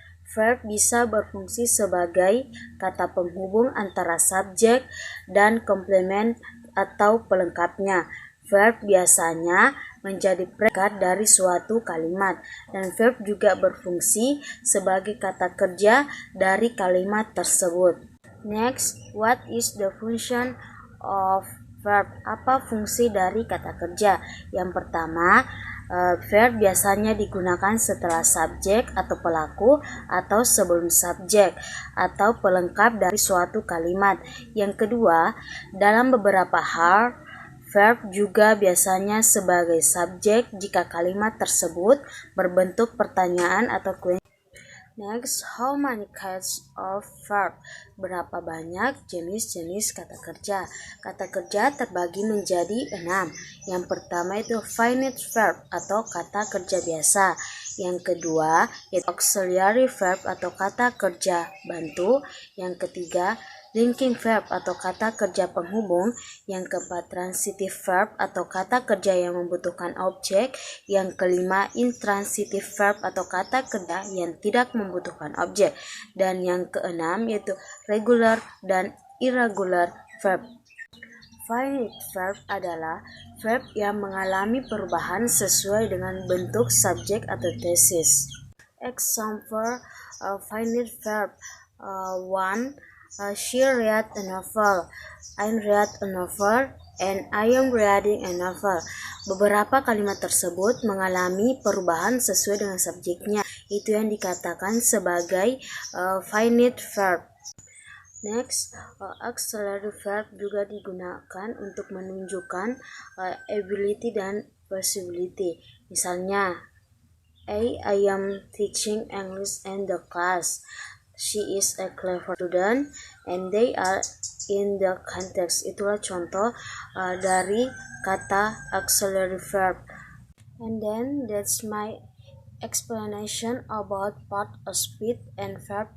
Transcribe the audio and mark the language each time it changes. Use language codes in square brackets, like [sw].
[id] Verb bisa berfungsi sebagai kata penghubung antara subjek dan komplement atau pelengkapnya. Verb biasanya menjadi predikat dari suatu kalimat, dan verb juga berfungsi sebagai kata kerja dari kalimat tersebut. [en] Next, what is the function of verb? [id] Apa fungsi dari kata kerja? Yang pertama, verb biasanya digunakan setelah subjek atau pelaku atau sebelum subjek atau pelengkap dari suatu kalimat. Yang kedua, dalam beberapa hal, verb juga biasanya sebagai subjek jika kalimat tersebut berbentuk pertanyaan atau question. [en] Next, how many kinds of verb? [id] Berapa banyak jenis-jenis kata kerja? Kata kerja terbagi menjadi 6. Yang pertama itu finite verb atau kata kerja biasa. Yang kedua itu auxiliary verb atau kata kerja bantu. Yang ketiga linking verb atau kata kerja penghubung. Yang keempat transitive verb atau kata kerja yang membutuhkan objek. Yang kelima intransitive verb atau kata kerja yang tidak membutuhkan objek. Dan yang keenam yaitu regular dan irregular verb. Finite verb adalah verb yang mengalami perubahan sesuai dengan bentuk subjek atau tesis. [en] Example finite verb 1. She read a novel. I read a novel and I am reading a novel. [id] Beberapa kalimat tersebut mengalami perubahan sesuai dengan subjeknya. Itu yang dikatakan sebagai finite verb. Next, auxiliary verb juga digunakan untuk menunjukkan ability dan possibility. Misalnya, [en] I am teaching English in the class. She is a clever student and they are in the context. [id] Itulah contoh dari kata auxiliary verb. [en] And then that's my explanation about part of speech and verb.